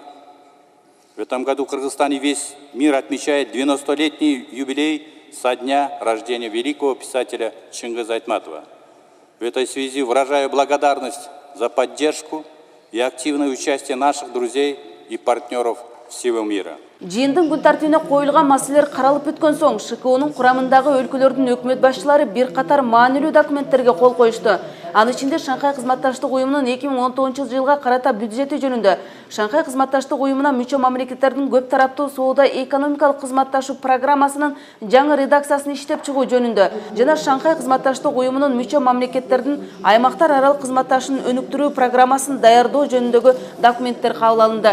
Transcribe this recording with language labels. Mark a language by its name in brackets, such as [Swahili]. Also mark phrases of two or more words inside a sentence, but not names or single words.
[Russian] В этом году в Кыргызстане весь мир отмечает 90-летний юбилей со дня рождения великого писателя Чингиза Айтматова. В этой связи выражаю благодарность за поддержку и активное участие наших друзей и партнеров всего мира. [Kyrgyz] Жыйындын күн тартибине коюлган маселелер каралып өткөн соң ШКУнун курамындагы өлкөлөрдүн өкмөт башчылары бир катар маанилүү документтерге кол коюшту. Анын ичинде Шанхай кызматташтык уюмунун 2019-жылга карата бюджети жөнүндө, Шанхай кызматташтык уюмуна мүчө мамлекеттердин көп тараптуу соода экономикалык кызматташуу программасынын жаңы редакциясын иштеп чыгуу жөнүндө жана Шанхай кызматташтык уюмунун мүчө мамлекеттердин аймактар аралык кызматташууну өнүктүрүү программасын даярдоо жөнүндөгү документтер кабыл алынды.